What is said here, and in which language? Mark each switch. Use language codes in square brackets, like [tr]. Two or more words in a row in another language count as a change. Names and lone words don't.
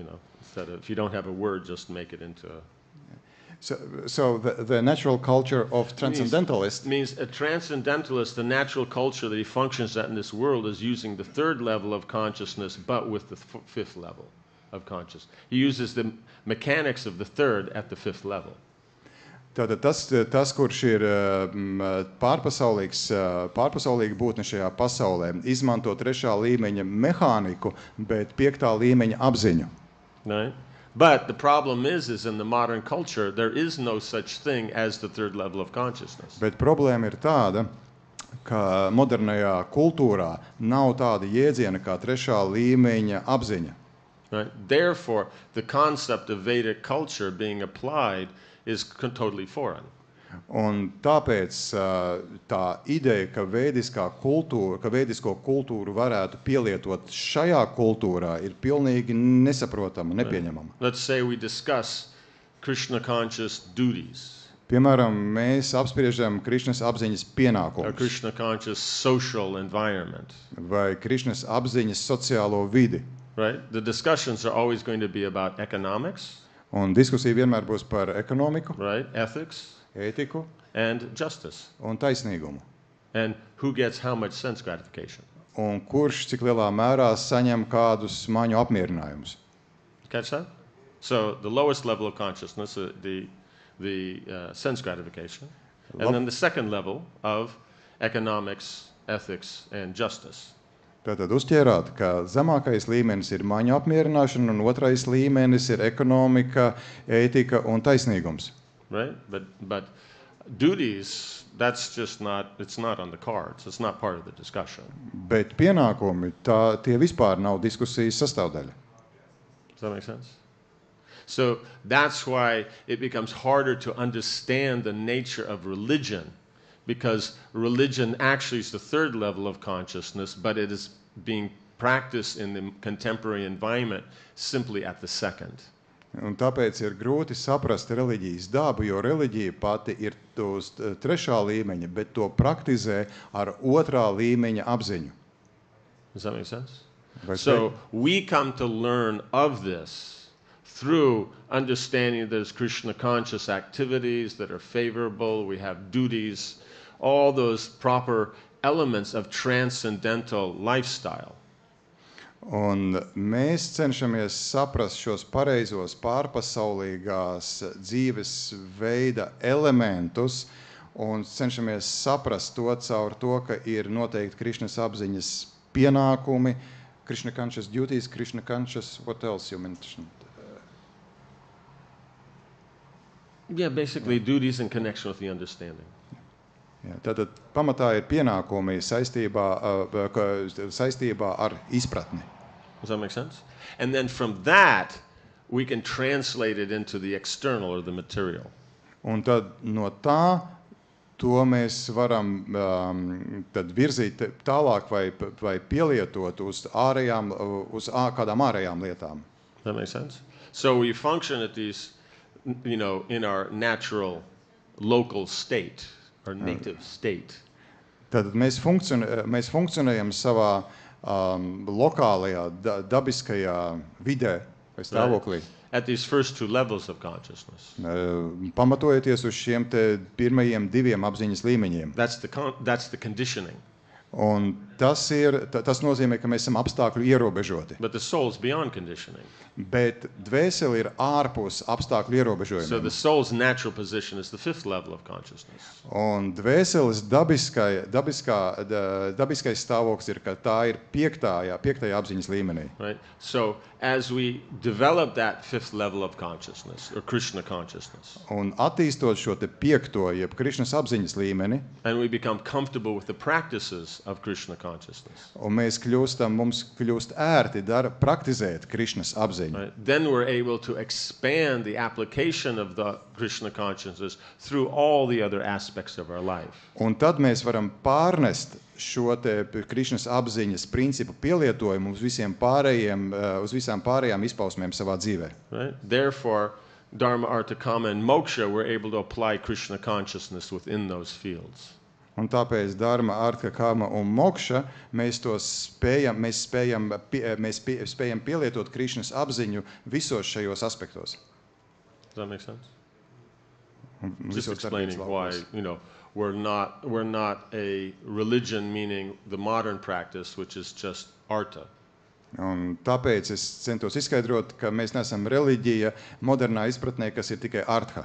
[en] Instead of if you don't have a word, just make it into a. So the natural culture of transcendentalist Means a transcendentalist, the natural culture that he functions at in this world is using the third level of consciousness, but with the fifth level of consciousness. He uses the mechanics of the third at the fifth level. [lv] Tātad tas kurš ir pārpasaulīga būtne šajā pasaulē, izmanto trešā līmeņa mehāniku, bet piektā līmeņa apziņu. [en] Right? But the problem is in the modern culture, there is no such thing as the third level of consciousness. [lv] Bet problēma ir tāda, ka modernajā kultūrā nav tāda jēdziena kā trešā līmeņa apziņa. [en] Right? Therefore, the concept of Vedic culture being applied is totally foreign. [lv] Un tāpēc tā ideja, ka vēdisko kultūru varētu pielietot šajā kultūrā, ir pilnīgi nesaprotama, nepieņemama. [en] Let's say we discuss Krishna conscious duties. [lv] Piemēram, mēs apspriežam Krišnas apziņas [en] Or [lv] pienākumus [en] Krishna conscious social environment. [lv] vai Krišnas apziņas sociālo vidi. [en] Right? The discussions are always going to be about economics, [lv] Un diskusija vienmēr būs par ekonomiku, [en] right? Ethics, [lv] ētiku [en] and justice. [lv] un taisnīgumu. [en] And who gets how much sense gratification. [lv] Un kurš cik lielā mērā saņem kādus maņu apmierinājumus. [en] Catch that? So the lowest level of consciousness, the sense gratification, and then the second level of economics, ethics, and justice. [lv] Tātad uzķērāt, ka zemākais līmenis ir maņu apmierināšana un otrais līmenis ir ekonomika, ētika un taisnīgums. [en] Right? But duties, that's just not, it's not on the cards. It's not part of the discussion. [lv] Bet pienākumi, tie vispār nav diskusijas sastāvdaļa. [en] Does that make sense? So that's why it becomes harder to understand the nature of religion, because religion actually is the third level of consciousness, but it is being practiced in the contemporary environment simply at the second. [lv] Un tāpēc ir grūti saprast reliģijas dabu, jo reliģija pati ir uz trešā līmeņa, bet to praktizē ar otrā līmeņa apziņu. [en] Does that make sense? [lv] Vai [en] So we come to learn of this through understanding there's Krishna conscious activities that are favorable, we have duties, all those proper elements of transcendental lifestyle. [lv] Un mēs cenšamies saprast šos pareizos pārpasaulīgās dzīves veida elementus un cenšamies saprast to caur to, ka ir noteikti Krišnas apziņas pienākumi, [en] Krishna conscious duties, Krishna conscious, what else you mentioned? Yeah, basically duties in connection with the understanding. [lv] Jā, tātad pamatā ir pienākumi saistībā ar izpratni. [en] Does that make sense? And then from that, we can translate it into the external or the material. [lv] Un tad no tā, to mēs varam tad virzīt tālāk vai pielietot uz kādām ārējām lietām. [en] Does that make sense? So we function at these, in our natural local state, or native state. [lv] Tad mēs funkcionējam savā lokālajā, dabiskajā vidē vai stāvoklī. [en] At these first two levels of consciousness. [lv] Pamatojoties uz šiem te pirmajiem diviem apziņas līmeņiem. [en] That's the conditioning. [lv] Un tas nozīmē, ka mēs esam apstākļu ierobežoti. [en] But the soul's beyond conditioning. [lv] Bet dvēseli ir ārpus apstākļu [en] So [lv] ierobežojumiem. [en] the soul's natural position is the fifth level of consciousness. [lv] Un dvēseles dabiskais stāvoklis ir, ka tā ir piektajā apziņas līmenī. [en] Right? So as we develop that fifth level of consciousness, or Krishna consciousness, [lv] Un attīstot šo te piekto, jeb Krišnas apziņas līmeni, [en] and we become comfortable with the practices of Krishna consciousness, [lv] un mums kļūst ērti praktizēt Krišnas apziņu. [en] right? Then we're able to expand the application of the Krishna consciousness through all the other aspects of our life. [lv] Un tad mēs varam pārnest šo te Krišnas apziņas principu pielietojumu uz visām pārējām izpausmēm savā dzīvē. [en] Right? Therefore, Dharma, Artha, Kama, and Moksha, we're able to apply Krishna consciousness within those fields. [lv] Un tāpēc Dharma, Artha, Kama un Mokša mēs spējam pielietot Krišnas apziņu visos šajos aspektos. [en] Does that make sense? Just explaining why, we're not a religion, meaning the modern practice, which is just arta. [lv] Un tāpēc es centos izskaidrot, ka mēs neesam reliģija modernā izpratnē, kas ir tikai artha.